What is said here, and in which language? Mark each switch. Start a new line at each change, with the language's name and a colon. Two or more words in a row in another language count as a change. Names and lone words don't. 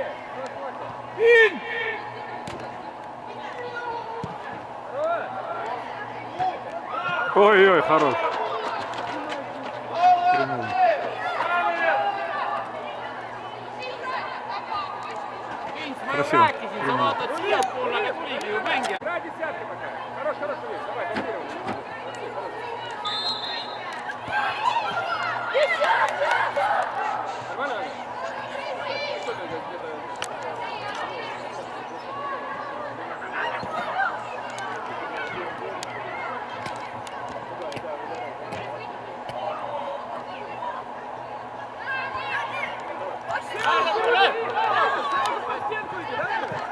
Russian: In! Хорош! Ой-ой, хорош.
Estonian: Ma
Russian: Красиво.
Estonian: rääkisin, sa vaatad siiapoole, aga tuligi ju mängija.
Russian: Игра десятка пока. Хорош, Лев, давай, дозировай. Нормально? Что ты где-то... Сразу по стенку иди, да?